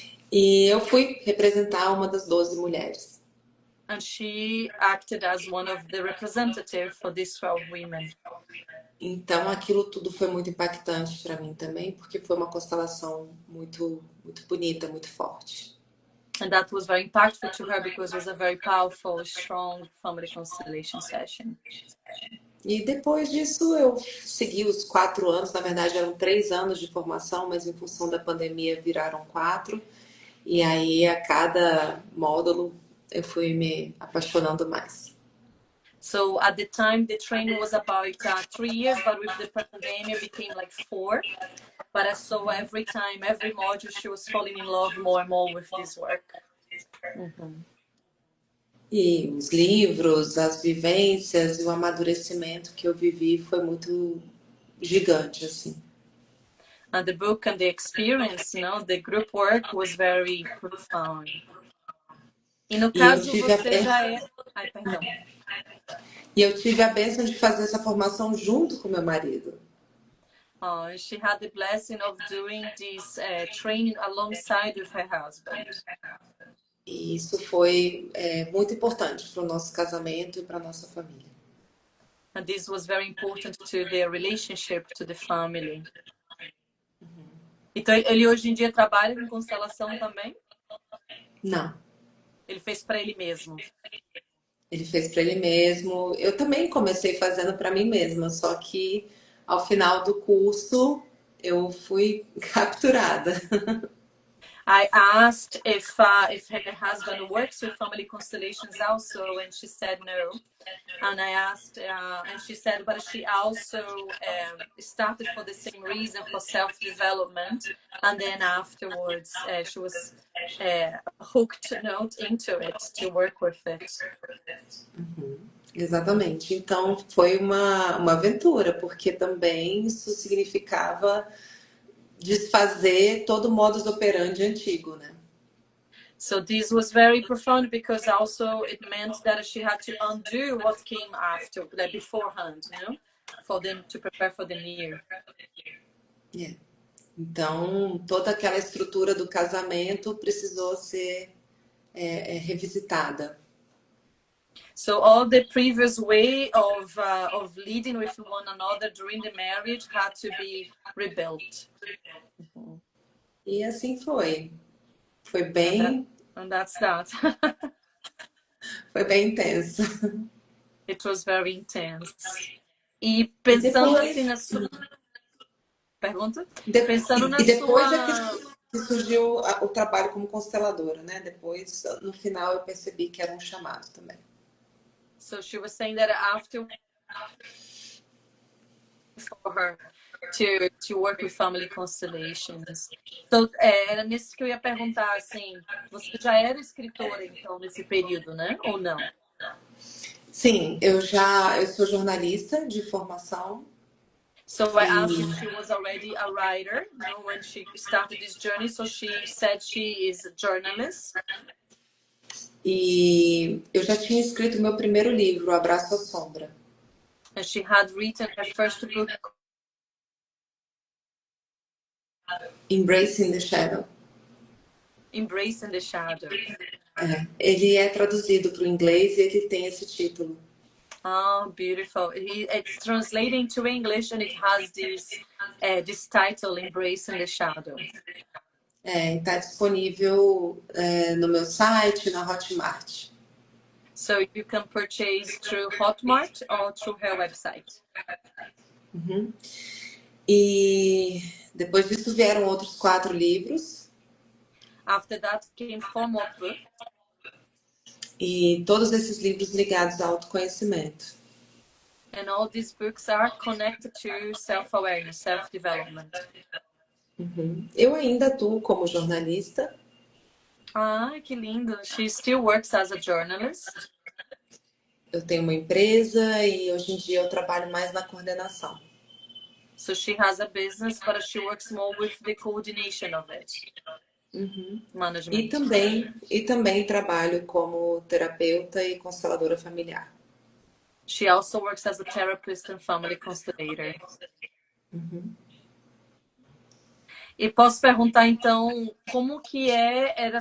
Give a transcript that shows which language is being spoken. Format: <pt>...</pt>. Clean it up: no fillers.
<pt>E eu fui representar uma das 12 mulheres.</pt> <en>And she acted as one of the representatives for these 12 women.</en> <pt>Então aquilo tudo foi muito impactante para mim também, porque foi uma constelação muito, muito bonita, muito forte.</pt> <en>And that was very impactful to her because it was a very powerful, strong family constellation session.</en> <pt>E depois disso eu segui os 4 anos, na verdade eram 3 anos de formação, mas em função da pandemia viraram 4. E aí a cada módulo eu fui me apaixonando mais.</pt> <en>So at the time the training was about 3 years, but with the pandemic it became like 4. But I saw every time, every module, she was falling in love more and more with this work.</en> <pt>E os livros, as vivências e o amadurecimento que eu vivi foi muito gigante, assim.</pt> <en>And the book and the experience, the group work was very profound.</en> <pt>E no caso, você já é... Ai, perdão. E eu tive a bênção de fazer essa formação junto com meu marido.</pt> <en>She had the blessing of doing this training alongside with her husband.</en> <pt>E isso foi muito importante para o nosso casamento e para a nossa família.</pt> <en>And this was very important to their relationship, to the family.</en> <pt>Então, ele hoje em dia trabalha com constelação também? Não. Ele fez para ele mesmo? Ele fez para ele mesmo. Eu também comecei fazendo para mim mesma, só que ao final do curso eu fui capturada.</pt> <en>I asked if her husband works with family constellations also, and she said no. And I asked, and she said, but she also started for the same reason, for self-development. And then afterwards, she was hooked into it, to work with it.</en> <pt>Exatamente. Então, foi uma aventura, porque também isso significava desfazer todo o modus operandi antigo, né?</pt> <en>So this was very profound because also it meant that she had to undo what came after, like beforehand, for them to prepare for the new.</en> <pt>Então, toda aquela estrutura do casamento precisou ser revisitada.</pt> <en>So all the previous way of leading with one another during the marriage had to be rebuilt.</en> <pt>E assim foi. Foi bem...</pt> <en>And that's that.</en> <pt>Foi bem intenso.</pt> <en>It was very intense.</en> <pt>E pensando depois... assim na sua... Pergunta? Pensando na depois sua... que surgiu o trabalho como consteladora, né? Depois, no final, eu percebi que era um chamado também.</pt> <en>So she was saying that after for her to work with family constellations.</en> <pt>So, era nisso que eu ia perguntar, assim, você já era escritora, então, nesse período, né? Ou não? Sim, eu sou jornalista de formação.</pt> <en>So I asked if she was already a writer, when she started this journey. So she said she is a journalist.</en> <pt>E eu já tinha escrito meu primeiro livro, O Abraço à Sombra.</pt> <en>And she had written her first book. Embracing the Shadow. Embracing the Shadow.</en> <pt>Ele é traduzido para o inglês e ele tem esse título.</pt> <en>Oh, beautiful. It's translating to English and it has this title, Embracing the Shadow.</en> <pt>Está disponível no meu site, na Hotmart.</pt> <en>So you can purchase through Hotmart or through her website. Uhum.</en> <pt>E depois disso vieram outros 4 livros.</pt> <en>After that came 4 more books.</en> <pt>E todos esses livros ligados ao autoconhecimento.</pt> <en>And all these books are connected to self-awareness, self-development. Uhum.</en> <pt>Eu ainda atuo como jornalista. Ah, que lindo.</pt> <en>She still works as a journalist.</en> <pt>Eu tenho uma empresa e hoje em dia eu trabalho mais na coordenação.</pt> <en>So she has a business, but she works more with the coordination of it. Uhum. Management.</en> <pt>E também trabalho como terapeuta e consteladora familiar.</pt> <en>She also works as a therapist and family constellator. Uhum.</en> <pt>E posso perguntar então como que é.</pt>